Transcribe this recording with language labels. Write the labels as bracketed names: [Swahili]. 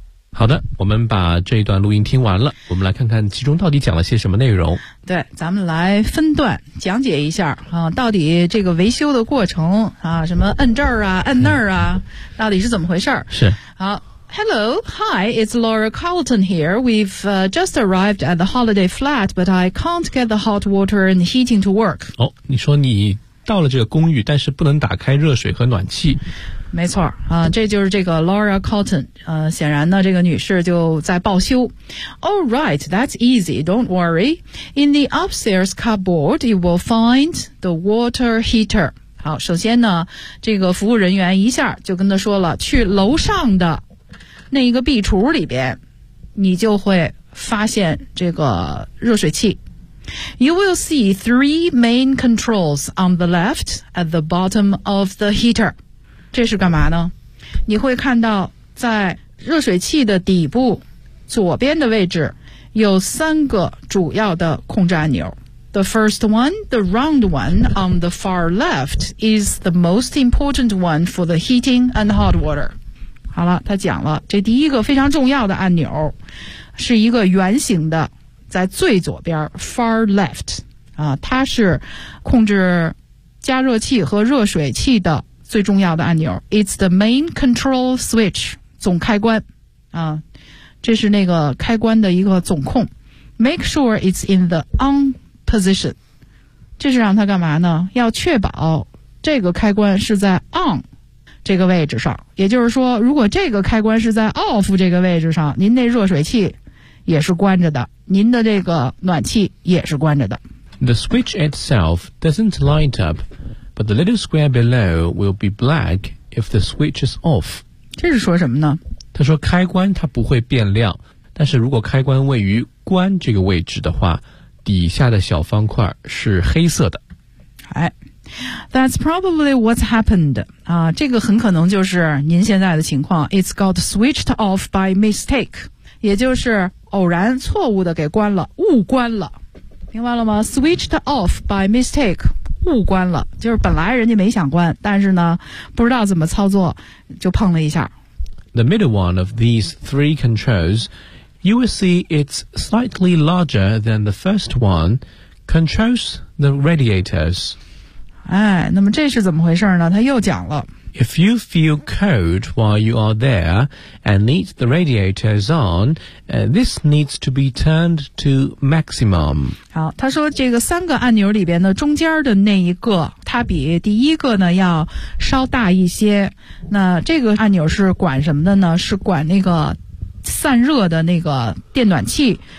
[Chinese] 好的，我们把这一段录音听完了，我们来看看其中到底讲了些什么内容。对，咱们来分段讲解一下啊，到底这个维修的过程啊，什么摁这儿啊摁那儿啊、嗯、到底是怎么回事。是。 [English] 好， Hello, hi, it's Laura Carlton here. We've just arrived at the holiday flat, but I can't get the hot water and heating to work. [Chinese] 哦，你说你到了这个公寓，但是不能打开热水和暖气。没错啊、这就是这个 Laura Carlton, 显然呢这个女士就在报修。 [English] Alright, that's easy, don't worry. In the upstairs cupboard, you will find the water heater. [Chinese] 好，首先呢这个服务人员一下就跟她说了，去楼上的那一个壁橱里边你就会发现这个热水器。 [English] You will see three main controls on the left at the bottom of the heater. [Chinese] 这是干嘛呢？你会看到在热水器的底部左边的位置有三个主要的控制按钮。 [English] The first one, the round one on the far left is the most important one for the heating and hot water. [Chinese] 好了，他讲了这第一个非常重要的按钮是一个圆形的，在最左边 far left、它是控制加热器和热水器的最重要的按钮。 [English] It's the main control switch, [Chinese] 总开关。啊，这是那个开关的一个总控。 [English] Make sure it's in the on position. [Chinese] 这是让它干嘛呢？要确保这个开关是在 on 这个位置上。也就是说，如果这个开关是在 off 这个位置上，您那热水器也是关着的，您的这个暖气也是关着的。 [English] The switch itself doesn't light up, but the little square below will be black if the switch is off. [Chinese] 这是说什么呢？他说开关它不会变亮，但是如果开关位于关这个位置的话，底下的小方块是黑色的。 [English] 哎 ,That's probably what's happened. [Chinese] 啊，这个很可能就是您现在的情况。 [English] It's got switched off by mistake. [Chinese] 也就是偶然错误的给关了，误关了。明白了吗 ? [English] Switched off by mistake, [Chinese] 误关了。就是本来人家没想关，但是呢不知道怎么操作就碰了一下。 [English] The middle one of these three controls, you will see it's slightly larger than the first one, controls the radiators. [Chinese] 哎，那么这是怎么回事呢？他又讲了。 [English] If you feel cold while you are there and need the radiators on,this needs to be turned to maximum. [Chinese] 好，他说这个三个按钮里边的中间的那一个，它比第一个呢要稍大一些。那这个按钮是管什么的呢？是管那个散热的那个电暖气。